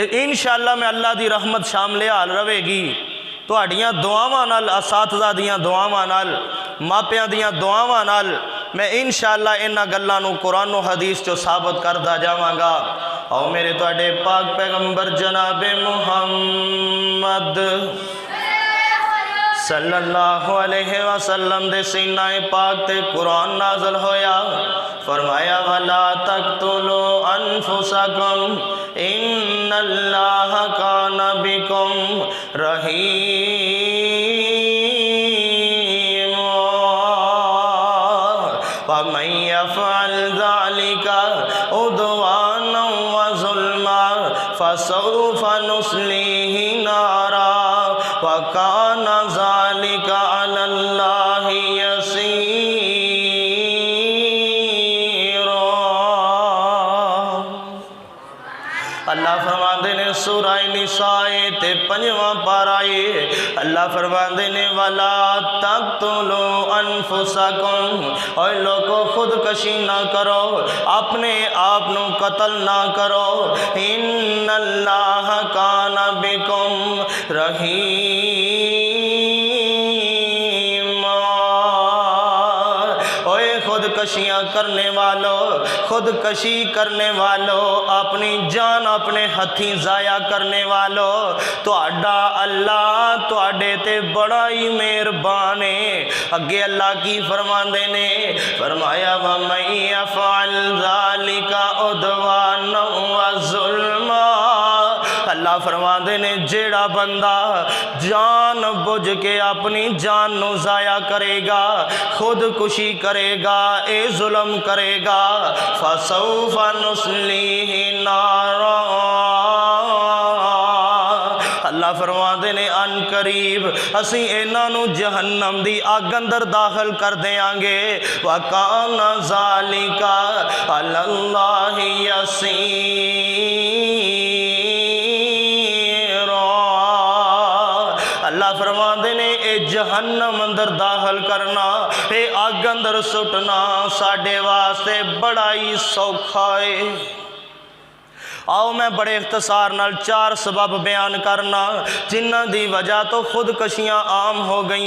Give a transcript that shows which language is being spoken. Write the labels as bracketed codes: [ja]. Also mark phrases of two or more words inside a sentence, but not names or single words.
[pa] ان شاء اللہ میں اللہ دی رحمت شاملِ حال رہے گی۔ تہاڈیاں دعاواں نال، اساتذہ دیاں دعاواں نال، ماپیاں دیاں دعاواں نال میں ان شاء اللہ ایہناں گلاں نوں قرآن اور حدیث چوں ثابت کردا جاواں گا. آؤ میرے تہاڈے پاک پیغمبر جنابِ محمد [ar] صلى الله عليه وسلم [pa] دے سینۂ پاک تے قرآن نازل ہویا. [ar] فرمایا ولا تقتلوا أنفسكم إن الله كان بكم رحيما ومن يفعل ذلك عدوانا وظلما فسوف نصليه نارا وكان ذلك على الله يسيرا. [pa] اللہ فرماتے نے سورہ نساء تے 5واں پارہ اے، اللہ فرماتے نے [ar] ولا تقتلوا أنفسكم, [ur] اور لوگو خودکشی نہ کرو، اپنے آپ نوں قتل نہ کرو. [ar] إن الله كان بكم رحيما, [pa] اوئے خودکشیاں کرن والو، خودکشی کرن والو، اپنی جان اپنے ہتھیں ضائع کرن والو، تہاڈا اللہ تہاڈے تے بڑا ہی مہربان ہے. اگے اللہ کی فرماندے نے، فرمایا [ar] ومن يفعل ذلك عدوانا وظلما, [pa] اللہ فرماندے نے جیہڑا بندہ جان بجھ کے اپنی جان نوں ضائع کرے گا، خودکشی کرے گا، اے ظلم کرے گا, [ar] فسوف نصليه نارا, [pa] اللہ فرماتے نے عنقریب اسی ایہناں نوں جہنم دی اگ اندر داخل کر دیاں گے. [ar] وكان ذلك على الله يسيرا, [pa] اللہ فرماتے نے اے جہنم اندر داخل کرنا، اے اگ اندر سٹنا ساڈے واسطے بڑا ہی سوکھا ہے. آؤ میں بڑے اختصار نال 4 سبب بیان کرنا جنہاں دی وجہ توں خودکشیاں عام ہو گئی.